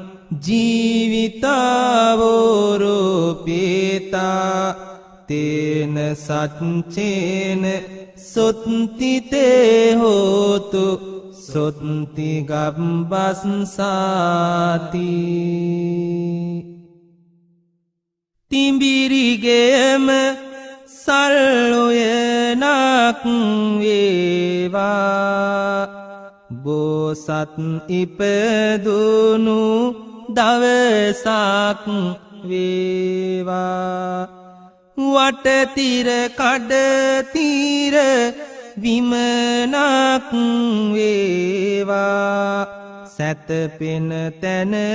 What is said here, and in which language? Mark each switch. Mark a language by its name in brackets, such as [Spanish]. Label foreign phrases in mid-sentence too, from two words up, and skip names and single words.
[Pali] ජීවිතාවෝරෝපේතා තේන සච්චේන සොත්තිතේ හෝතු සොත්ති [Sinhala] ගබ්බස්සාති තිඹිරිගේම සල්ලොයනක් වේවා බෝසත් ඉපදුණු දවසක් වේවා වටතිර කඩතිර විමනක් වේවා සැතපෙන තැන